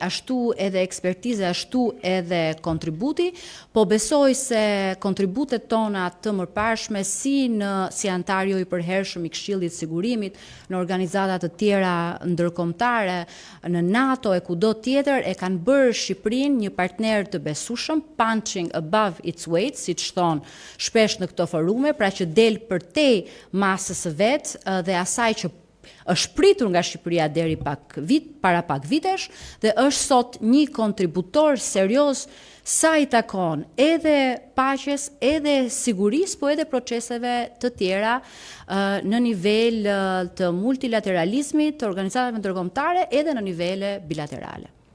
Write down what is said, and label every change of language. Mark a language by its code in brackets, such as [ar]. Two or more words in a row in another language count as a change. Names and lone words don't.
[sq] ashtu edhe ekspertize, ashtu edhe kontributi, po besoj se kontributet tona të mëparshme si antar jo i përhershëm i Këshillit të Sigurimit, në organizata të tjera ndërkombëtare, në NATO e kudo tjetër e kanë bërë Shqipërinë një partner të besueshëm, [en] punching above its weight, [sq] siç thon shpesh në këto forume, pra që del përtej masës së vet dhe asaj që është pritur nga Shqipëria deri para pak vitesh dhe është sot një kontributor serioz sa i takon edhe paqes, edhe sigurisë, po edhe proceseve të tjera në nivel të multilateralizmit, të organizatave ndërkombëtare, edhe në nivele bilaterale.